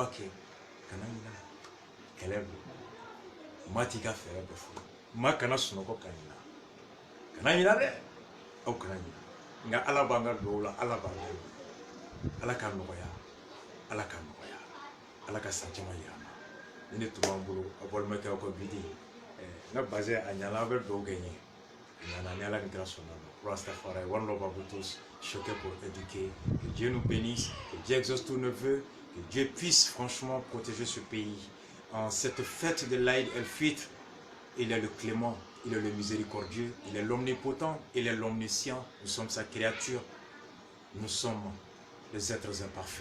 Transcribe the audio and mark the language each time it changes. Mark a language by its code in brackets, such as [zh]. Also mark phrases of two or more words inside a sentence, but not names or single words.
[bm] kɛ kana ɲina kɛlɛ don maa t'i ka fɛɛrɛ bɛɛ fɔ maa kana sunɔgɔ ka ɲina kana ɲina dɛ aw kana ɲina nka ala b'an ka duwawu la ala b'an ka ala k'a nɔgɔya ala k'a nɔgɔya ala ka san caman yira an na ni ne tun b'an bolo a balimakɛ aw ka bidi n ka basé a ɲana aw bɛ duwawu kɛ n ye a ɲana ni ala ni kira sɔnna ma Rastafari [en] one love [fr] à vous tous choqués pour éduquer que Dieu nous bénisse que Dieu exauce tous nos vœux que Dieu puisse franchement protéger ce pays en cette fête de l'Aïd el-Fitr. Il est le clément, il est le miséricordieux, il est l'omnipotent, il est l'omniscient. Nous sommes sa créature, nous sommes les êtres imparfaits.